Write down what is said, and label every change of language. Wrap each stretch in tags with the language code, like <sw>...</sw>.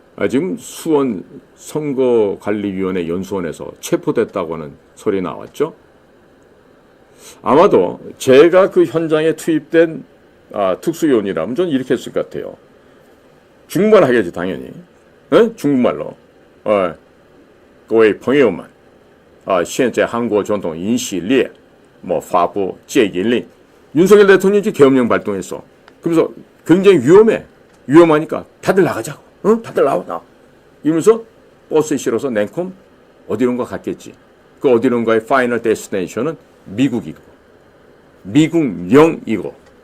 <ko>지금 수원 선거관리위원회 연수원에서 체포됐다고 하는 소리 나왔죠. 아마도 제가 그 현장에 투입된 특수요원이라면 저는 이렇게 했을 것 같아요. 중국말 하겠지 당연히. 중국말로.</ko> <zh>各位朋友们现在韩国总统尹锡烈发布戒严令.</zh> <ko>윤석열 대통령이 계엄령 발동했어. 그러면서 굉장히 위험하니까 다들 나가자고. 다들 나와. 이러면서 버스에 실어서 냉큼 어디론가 갔겠지. 그 어디론가의 파이널 데스티네이션은 미국이고 미국령이고.</ko>